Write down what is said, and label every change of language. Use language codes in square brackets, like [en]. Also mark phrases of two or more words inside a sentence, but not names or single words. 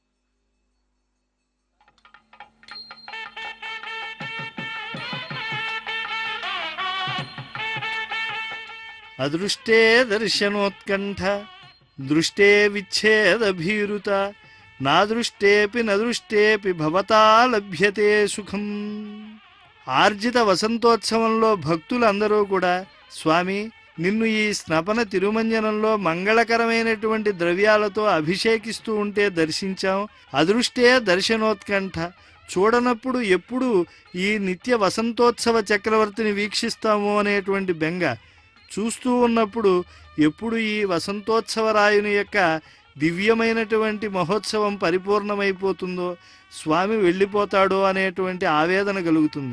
[sa] अदृष्टे दर्शनोत्कण्ठ दृष्टे विच्छेदभीरुत नादृष्टेऽपि न दृष्टेऽपि भवता लभ्यते సుఖం. [te] ఆర్జిత వసంతోత్సవంలో భక్తులందరూ కూడా స్వామి నిన్ను ఈ స్నపన తిరుమంజనంలో మంగళకరమైనటువంటి ద్రవ్యాలతో అభిషేకిస్తూ ఉంటే దర్శించాం. [sa] అదృష్టే దర్శనోత్కంఠ, [te] చూడనప్పుడు ఎప్పుడు ఈ నిత్య వసంతోత్సవ చక్రవర్తిని వీక్షిస్తాము అనేటువంటి బెంగ, చూస్తూ ఉన్నప్పుడు ఎప్పుడు ఈ వసంతోత్సవరాయుని యొక్క దివ్యమైనటువంటి మహోత్సవం పరిపూర్ణమైపోతుందో, స్వామి వెళ్ళిపోతాడో అనేటువంటి ఆవేదన కలుగుతుంది.